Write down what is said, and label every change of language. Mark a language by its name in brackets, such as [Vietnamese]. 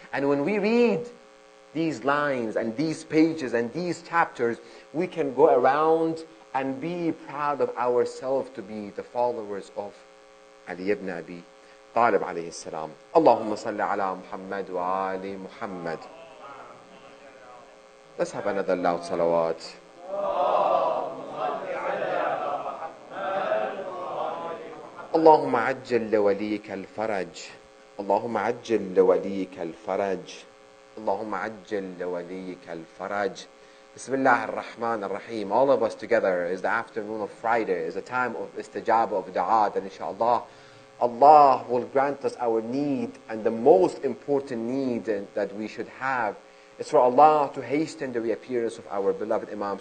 [English] And when we read these lines and these pages and these chapters, we can go around and be proud of ourselves to be the followers of Ali ibn Abi Talib alayhi salam. [Arabic] Allahumma salli ala Muhammad wa ali Muhammad. [English] Let's have another loud salawat. [Arabic] اللهم عجل لوليك الفرج اللهم عجل لوليك الفرج اللهم عجل لوليك الفرج. Bismillah ar-Rahman ar-Rahim. [English] All of us together is the afternoon of Friday, is a time of istajabah, of da'at, and inshallah Allah will grant us our need, and the most important need that we should have is for Allah to hasten the reappearance of our beloved Imam.